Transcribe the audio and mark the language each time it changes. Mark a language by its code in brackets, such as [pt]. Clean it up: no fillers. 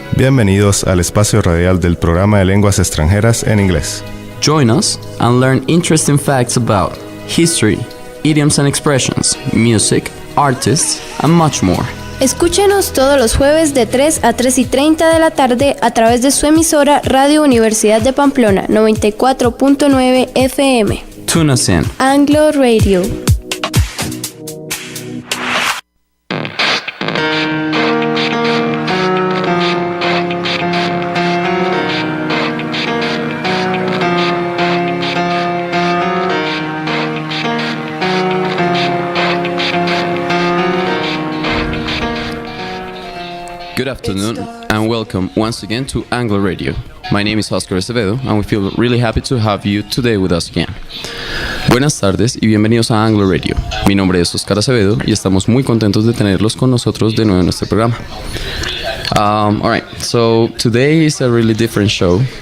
[es] Bienvenidos al espacio radial del programa de lenguas extranjeras en inglés. [en] Join us and learn interesting facts about history, idioms and expressions, music, artists, and much more. [es] Escúchenos todos los jueves de 3 a 3:30 de la tarde a través de su emisora Radio Universidad de Pamplona 94.9 FM. [en] Tune us in. Anglo Radio. Good afternoon and welcome once again to Anglo Radio. My name is Acevedo and we feel really happy to have you today with us again. [es] Buenas tardes y bienvenidos a Anglo Radio. Mi nombre es Oscar Acevedo y estamos muy contentos de tenerlos con nosotros de nuevo en nuestro programa. [en] Alright, so today is a really different show.